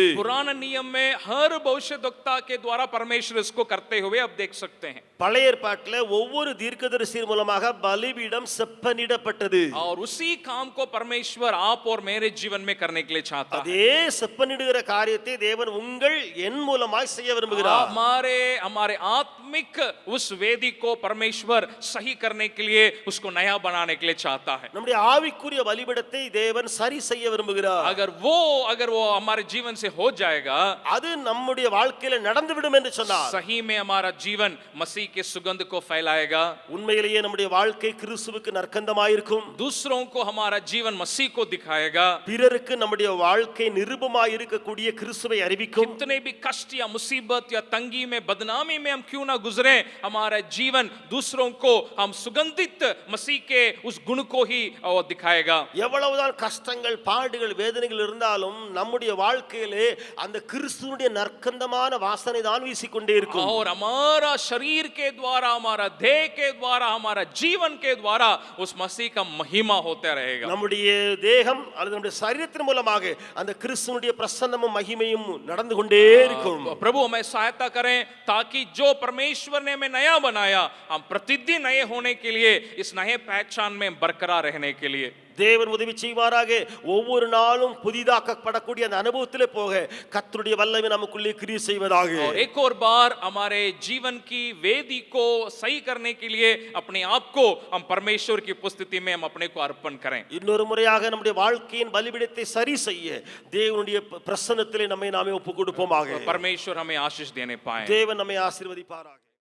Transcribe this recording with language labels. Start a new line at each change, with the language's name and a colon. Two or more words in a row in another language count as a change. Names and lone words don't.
Hindi: पुराने नियम में हर भविष्यद्वक्ता के द्वारा परमेश्वर इसको करते हुए आप देख सकते हैं।
Tamil: பழைய ஏற்பாட்டில் ஒவ்வொரு தீர்க்கதரிசியின் மூலமாக பலிபீடம் செப்பனிடப்பட்டது.
Hindi: और उसी काम को परमेश्वर आप और मेरे जीवन में करने के लिए चाहता है।
Tamil: அதே செப்பனிடுகிற காரியத்தை தேவன் உங்கள் என் மூலமாய் செய்ய விரும்புகிறார்.
Hindi: हमारे आत्मिक उस वेदी को परमेश्वर सही करने के लिए, उसको नया बनाने के लिए चाहता है।
Tamil: நம்முடைய ஆவிக்குரிய பலிபீடத்தை தேவன் சரி செய்ய விரும்புகிறார்.
Hindi: अगर वो हमारे जीवन से हो जाएगा,
Tamil: அது நம்முடைய வாழ்க்கையில நடந்துவிடும் என்று சொன்னார்.
Hindi: सही में हमारा जीवन मसीह के सुगंध को फैलाएगा।
Tamil: உண்மையிலேயே நம்முடைய வாழ்க்கை கிறிஸ்துவுக்கு நற்கந்தமாயிருக்கும்.
Hindi: दूसरों को हमारा जीवन मसीह को दिखाएगा।
Tamil: பிறருக்கு நம்முடைய வாழ்க்கை நிருபமாய் இருக்கக்கூடிய கிறிஸ்துவை அறிவிக்கும்.
Hindi: कितने भी कष्ट या मुसीबत या तंगी में, बदनामी में हम क्यों ना गुजरे, हमारा जीवन दूसरों को हम सुगंधित मसीह के उस गुण को ही दिखाएगा।
Tamil: எவ்வளவுதான் கஷ்டங்கள் பாடுகள் வேதனைகள் இருந்தாலும் நம்முடைய வாழ்க்கையிலே அந்த கிறிஸ்துவுடைய நற்கந்தமான வாசனை தான் வீசிக்கொண்டே இருக்கும்.
Hindi: और हमारा शरीर के द्वारा, हमारा देह के द्वारा, हमारा जीवन के द्वारा उस मसीह का महिमा होता रहेगा।
Tamil: நம்முடைய தேகம் அல்லது நம்முடைய சரீரத்தின் மூலமாக அந்த கிறிஸ்துவுடைய பிரசன்னமும் மகிமையும் நடந்து கொண்டே இருக்கும்.
Hindi: प्रभु हमें सहायता करें ताकि जो परमेश्वर ने हमें नया बनाया, हम प्रतिदिन नए होने के लिए, इस नए पहचान में बरकरार रहने के लिए
Tamil: தேவன் உதவி செய்வாராக. ஒவ்வொரு நாளும் புதிதாக்கப்படக்கூடிய அந்த அனுபவத்திலே போக கர்த்தருடைய வல்லமை நமக்குள்ளே கிரியை செய்வதாக.
Hindi: और एक और बार हमारे जीवन की वेदी को सही करने के लिए अपने आप को हम परमेश्वर की उपस्थिति में हम अपने को अर्पण करें।
Tamil: இன்னொரு முறையாக நம்முடைய வாழ்க்கையின் பலிபீடத்தை சரி செய்ய தேவனுடைய பிரசன்னத்திலே நம்மை நாமே ஒப்புக் கொடுப்போமாக.
Hindi: परमेश्वर हमें आशीष देने पाए।
Tamil: தேவன் நம்மை ஆசீர்வதிப்பாராக.